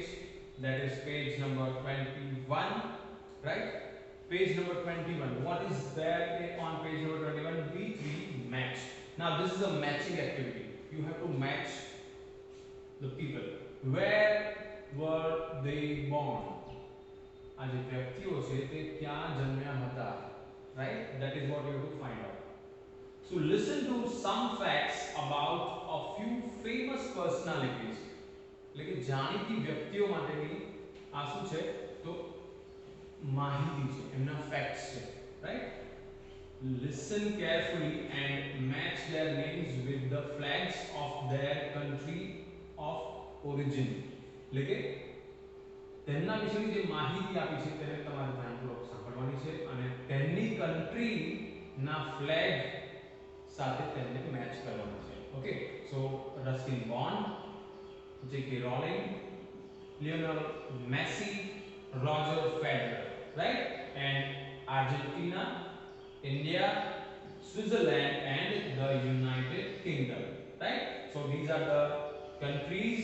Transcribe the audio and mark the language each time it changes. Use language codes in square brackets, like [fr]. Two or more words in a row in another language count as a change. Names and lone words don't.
[en] That is page number 21, right? Page number 21. What is there on page number 21? B3 match. Now this is a matching activity. You have to match the people. Where were they born? [gu] આ જે વ્યક્તિઓ છે તે ક્યાં જન્મ્યા હતા, [en] right? That is what you have to find out. So listen to some facts about a few famous personalities. [gu] એટલે કે જાણીતી વ્યક્તિઓ માટેની આ શું છે તો માહિતી છે, એમના facts છે, [en] right? Listen carefully and match their names with the flags of their country of origin. [gu] એટલે કે તેમના વિશેની જે માહિતી આપી છે તેને તમારે ધ્યાનપૂર્વક સાંભળવાની છે અને તેમની કન્ટ્રી ના ફ્લેગ સાથે તેને મેચ કરવાનું છે. [en] Okay, so Ruskin Bond, J.K. Rowling, Lionel Messi, Roger Federer, right? And Argentina, India, Switzerland and the United Kingdom, right? So these are the countries.